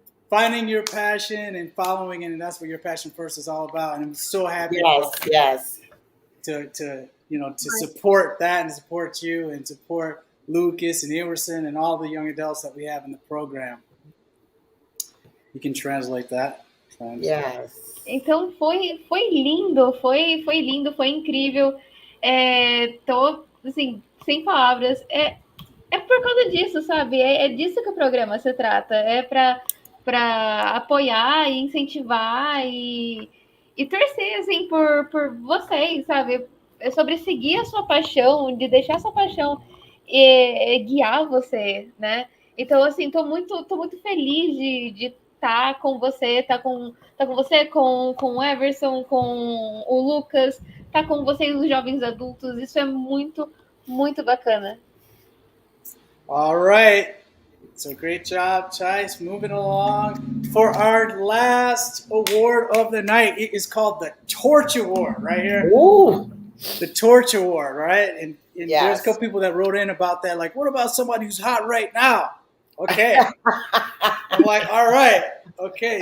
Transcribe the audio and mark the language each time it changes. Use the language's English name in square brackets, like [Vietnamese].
[English] finding your passion and following it, and that's what your passion first is all about. And I'm so happy Yes. to support that and support you and support Lucas and Ewerson and all the young adults that we have in the program. You can translate that. Yes. [Portuguese] Então foi lindo, foi lindo, foi incrível. Tô assim, sem palavras. É por causa disso, sabe? É disso que o programa se trata. É para apoiar e incentivar e torcer assim por vocês, sabe? É sobre seguir a sua paixão, de deixar a sua paixão guiar você, né? Então, assim, tô muito feliz de estar com você, com o Ewerson, com o Lucas, tá com vocês, os jovens adultos. Isso é muito, muito bacana. [English] All right. So great job, Chais. Moving along for our last award of the night. It is called the Torch Award right here. Ooh. The Torch Award, right? And Yes. there's a couple people that wrote in about that. Like, what about somebody who's hot right now? Okay. I'm like, all right. Okay.